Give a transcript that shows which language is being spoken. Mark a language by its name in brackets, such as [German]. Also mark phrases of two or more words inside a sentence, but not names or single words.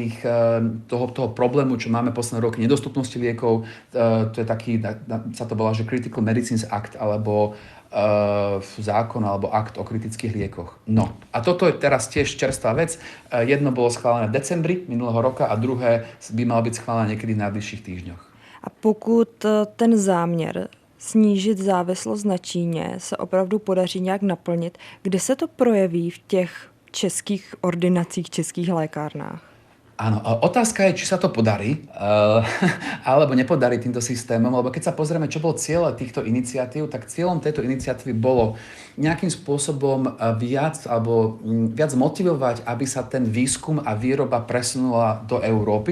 [Slovak] Toho problému, čo máme posledné roky, nedostupnosti liekov. To je taký, sa to volá, že Critical Medicines Act, alebo zákon alebo akt o kritických liekoch. No a toto je teraz tiež čerstvá vec. Jedno bolo schválené v decembri minulého roka a druhé by malo byť schválené niekedy v najbližších týždňoch. [Czech] A pokud ten záměr snížit závislost na Číně se opravdu podaří nějak naplnit, kde se to projeví v těch českých ordinacích, českých lékárnách? [Slovak] Áno, otázka je, či sa to podarí, alebo nepodarí týmto systémom, lebo keď sa pozrieme, čo bol cieľ týchto iniciatív, tak cieľom tejto iniciatívy bolo nejakým spôsobom viac motivovať, aby sa ten výskum a výroba presunula do Európy.